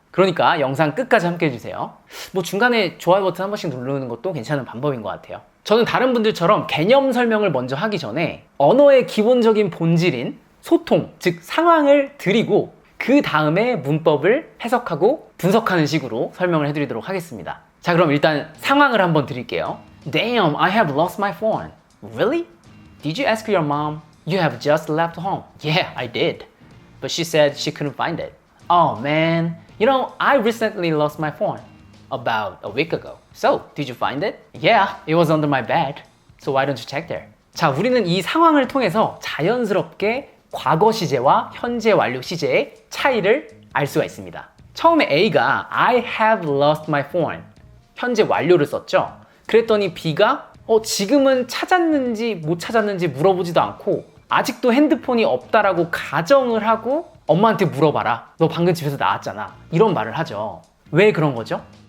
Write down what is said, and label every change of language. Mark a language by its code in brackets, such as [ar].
[ko] 그러니까 영상 끝까지 함께 해주세요. 뭐 중간에 좋아요 버튼 한 번씩 누르는 것도 괜찮은 방법인 것 같아요. 저는 다른 분들처럼 개념 설명을 먼저 하기 전에 언어의 기본적인 본질인 소통, 즉 상황을 드리고 그 다음에 문법을 해석하고 분석하는 식으로 설명을 해드리도록 하겠습니다. 자, 그럼 일단 상황을 한번 드릴게요. [en] Damn, I have lost my phone. Really? Did you ask your mom? You have just left home. Yeah, I did. But she said she couldn't find it. Oh man, you know, I recently lost my phone. About a week ago. So, did you find it? Yeah, it was under my bed. So why don't you check there? [ko] 자, 우리는 이 상황을 통해서 자연스럽게 과거 시제와 현재 완료 시제의 차이를 알 수가 있습니다. 처음에 [en] A가 I have lost my phone. [ko] 현재 완료를 썼죠. 그랬더니 B가 지금은 찾았는지 못 찾았는지 물어보지도 않고 아직도 핸드폰이 없다라고 가정을 하고 엄마한테 물어봐라. 너 방금 집에서 나왔잖아. 이런 말을 하죠. 왜 그런 거죠?